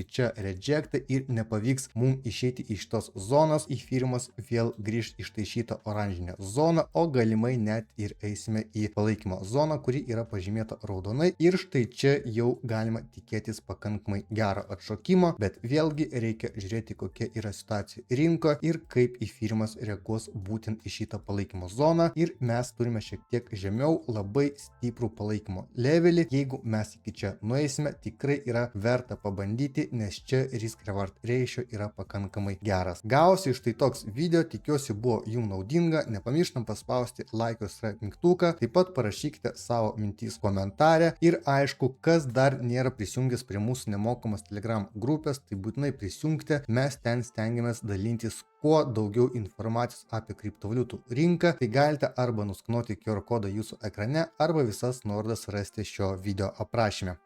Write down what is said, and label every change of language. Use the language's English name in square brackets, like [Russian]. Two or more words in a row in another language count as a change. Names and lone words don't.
[Lithuanian] čia rejectą ir nepavyks mums išeiti iš tos zonos, Ethereum vėl grįžt iš tai šitą oranžinę zoną, o galimai net ir eisime į palaikymo zoną, kuri yra pažymėta raudonai ir štai čia jau galima tikėtis pakankamai gero atšokimo, bet vėlgi reikia žiūrėti, kokia yra situacija rinkoje ir kaip Ethereum reaguos būtent į šitą palaikymo zoną ir mes turime šiek tiek žemiau labai stiprų palaikymo levelį. Jeigu mes iki čia nueisime, tikrai yra verta pabandyti, nes čia [English] risk reward ratio [Lithuanian] yra pakankamai geras. Gausiai štai toks video, tikiuosi buvo jums naudinga, nepamirštam paspausti like mygtuką, taip pat parašykite savo mintis komentarę ir aišku, kas dar nėra prisijungęs prie mūsų nemokamos Telegram grupės, tai būtinai prisijungti, mes ten stengiamės dalinti gilintis kuo daugiau informacijos apie kriptovaliutų rinką, tai galite arba nuskanuoti QR kodą jūsų ekrane, arba visas nuorodas rasti šio video aprašyme.